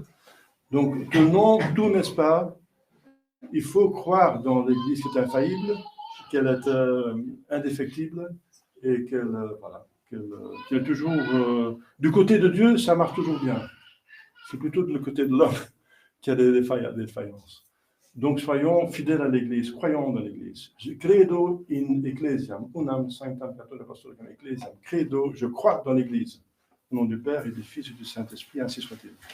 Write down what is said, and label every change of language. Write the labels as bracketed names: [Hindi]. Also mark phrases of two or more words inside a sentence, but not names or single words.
[French] Donc, tenons tout, n'est-ce pas? Il faut croire dans l'Église qui est infaillible, qu'elle est indéfectible et qu'elle est toujours du côté de Dieu, ça marche toujours bien. C'est plutôt du côté de l'homme qu'il y a des défaillances. Donc, soyons fidèles à l'Église, croyons dans l'Église. [Latin] Credo in ecclesiam, unam sanctam catholic apostolicam ecclesiam. Credo, [French] je crois dans l'Église. Au nom du Père et du Fils et du Saint-Esprit, ainsi soit-il.